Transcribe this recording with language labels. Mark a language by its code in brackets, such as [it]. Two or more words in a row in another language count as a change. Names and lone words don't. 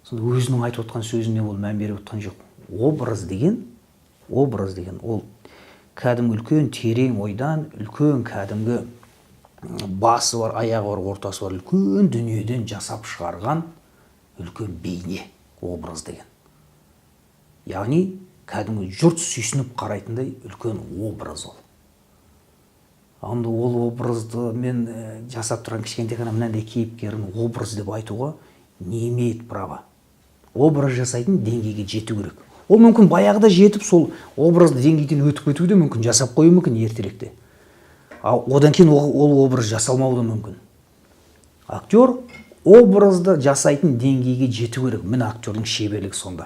[kk] сонда өзінің айтып отқан сөзіне ол мән беріп отқан жоқ. Образ деген ол кәдімгі үлкен терең ойдан, үлкен кәдімгі басы бар, аяғы бар, ортасы бар, үлкен дүниеден жасап шығарған үлкен бейне образ деген. Яғни кәдімгі жұрт сүйсініп қарайтындай үлкен образ ол. Анда ол образды мен жасап тұрған кішкентай ғана мынандай кейіпкерін образ деп айтуға [ru] не имеет права. [kk] Образ жасайтын деңгейге жету керек. Ол мүмкін баяғыда жетіп, сол образды деңгейден өтіп кетуі де мүмкін, жасап қою мүмкін ертеректе. Одан кейін ол образ жасалмауы да мүмкін. Актер образды жасайтын деңгейге жету керек. Міне актердің шеберлігі сонда.